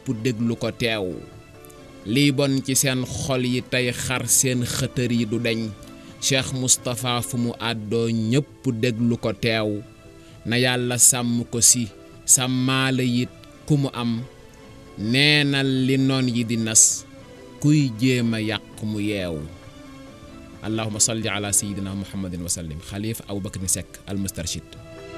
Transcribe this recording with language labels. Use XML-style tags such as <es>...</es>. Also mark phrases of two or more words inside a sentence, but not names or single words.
<wo>déglu ko teew lii bon ci seen xol yi tey xar seen xëtër yi du deñ Cheikh Moustapha fu mu àddoo ñépp déglu ko teew na yàlla sàmm ko si sàmmaale yit ku mu am neenal li noon yi di nas kuy jéema yàq mu yeew</wo> <ar>اللهم صل على سيدنا محمد وسلم خليفة أبو بكر سك المسترشد</ar>